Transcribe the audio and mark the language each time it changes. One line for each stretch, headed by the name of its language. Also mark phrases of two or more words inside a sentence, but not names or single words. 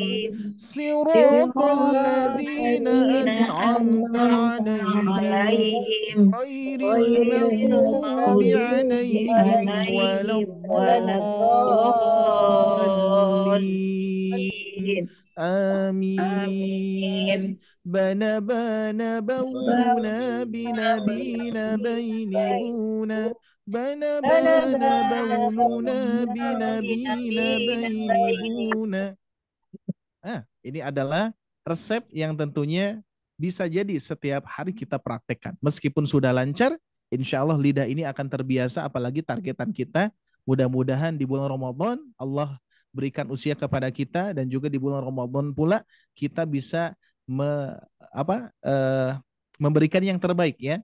Arabic: صراط الذين أنعمت عليهم غير المغضوب عليهم ولا الضالين. Amin. Bana bana bauna bina bina baini buna. Bana bana baununa bina bina baini buna.
Indonesian: Ini adalah resep yang tentunya bisa jadi setiap hari kita praktekkan. Meskipun sudah lancar,
Arabic: إن شاء الله
Indonesian: lidah ini akan terbiasa, apalagi targetan kita. Mudah-mudahan di bulan Ramadan Allah berikan usia kepada kita, dan juga di bulan Ramadan pula kita bisa memberikan yang terbaik ya.